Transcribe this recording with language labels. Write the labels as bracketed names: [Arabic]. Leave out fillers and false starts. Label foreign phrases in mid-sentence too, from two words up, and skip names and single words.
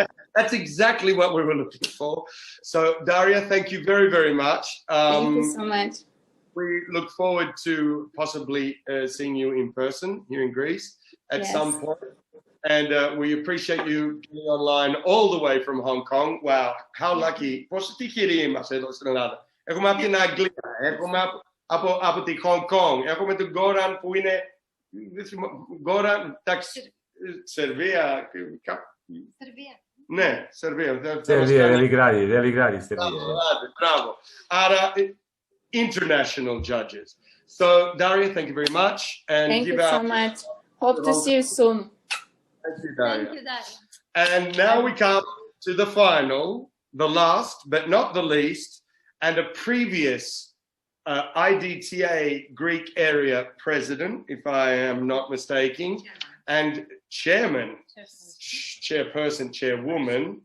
[English] That's exactly what we were looking for. So Daria, thank you very, very much. Thank you so much. We look forward to possibly seeing you in person here in Greece at some point. And we appreciate you being online all the way from Hong Kong. Wow, how lucky. [Greek] Πόσο τυχεροί είμαστε εδώ στην Ελλάδα. Έχουμε από την Αγγλία, έχουμε από τη Hong Kong, έχουμε τον Goran που είναι... Goran, εντάξει, Σερβία. Ναι, Σερβία. Σερβία, Βελιγράδι, Σερβία. Μπράβο. Άρα, [English] international judges. So, Daria, thank you very much. And thank you so much. Hope to see you soon. Thank you, Daria. Thank you, Daria. And now we come to the final, the last, but not the least, and a previous IDTA Greek area president, if I am not mistaken, and chairperson, chairwoman.